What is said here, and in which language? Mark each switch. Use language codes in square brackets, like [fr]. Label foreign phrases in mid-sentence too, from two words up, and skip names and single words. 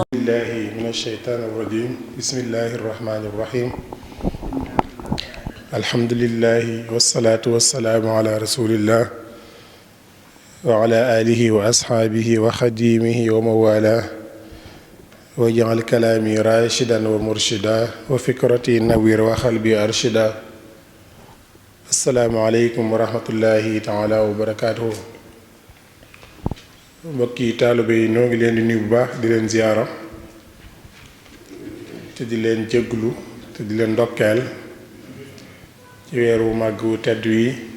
[ar] بالله من الشيطان الرجيم بسم الله الرحمن الرحيم الحمد لله والصلاة والسلام على رسول الله وعلى آله وأصحابه وخديمه وموالاه واجعل كلامي راشدا ومرشدا وفكرتي نوير وقلبي أرشدا السلام عليكم ورحمة الله تعالى وبركاته [wo] mbokki taalibe yi ñoo ngi leen di nuyu bu baax di leen ziyaara te di leen jégglu te di leen ndokkeel ci weeru màgg wu tedd wi